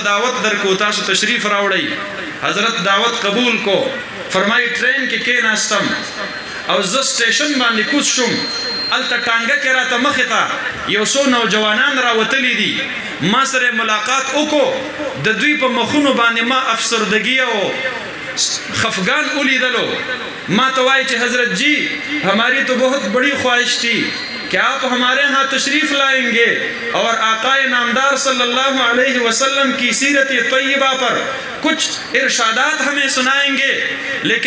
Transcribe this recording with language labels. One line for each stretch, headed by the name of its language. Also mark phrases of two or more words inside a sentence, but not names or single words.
Pashto: دعوت درکو تاسو تشریف راوړئ حضرت دعوت قبول کو فرمایي ټرین کې کېناستم او زه سټیشن باندې کوز شوم هلته ټانګه کې راته مخې ته یو څو نوجوانان راوتلي دي ما سره ملاقات وکړو د دوی په مخونو باندې ما افسردگی او خفگان اولیدلو ما تو آئی چھ
Urdu: حضرت جی ہماری تو بہت بڑی خواہش تھی کہ آپ ہمارے ہاں تشریف لائیں گے اور آقا نامدار صلی اللہ علیہ وسلم کی سیرت طیبہ پر کچھ ارشادات ہمیں سنائیں گے لیکن